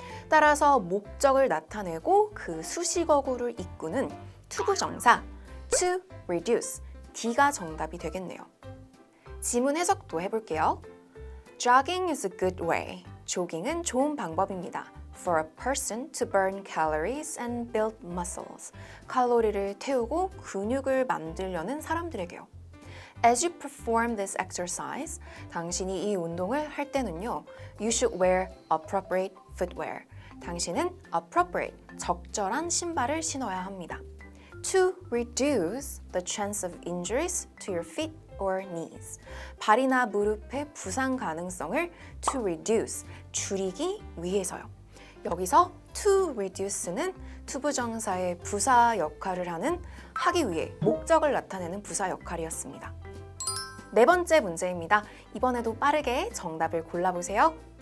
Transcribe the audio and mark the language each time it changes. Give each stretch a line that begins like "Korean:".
Korean: 따라서 목적을 나타내고 그 수식어구를 이끄는 투부정사 to reduce, D가 정답이 되겠네요. 지문 해석도 해볼게요.
English: Jogging is a good way.
Korean: 조깅은 좋은 방법입니다.
English: For a person to burn calories and build muscles.
Korean: 칼로리를 태우고 근육을 만들려는 사람들에게요.
English: As you perform this exercise,
Korean: 당신이 이 운동을 할 때는요,
English: you should wear appropriate footwear.
Korean: 당신은 appropriate, 적절한 신발을 신어야 합니다.
English: To reduce the chance of injuries to your feet or knees.
Korean: 발이나 무릎의 부상 가능성을 to reduce, 줄이기 위해서요. 여기서 to reduce는 투부정사의 부사 역할을 하기 위해 목적을 나타내는 부사 역할이었습니다. 네 번째 문제입니다. 이번에도 빠르게 정답을 골라보세요.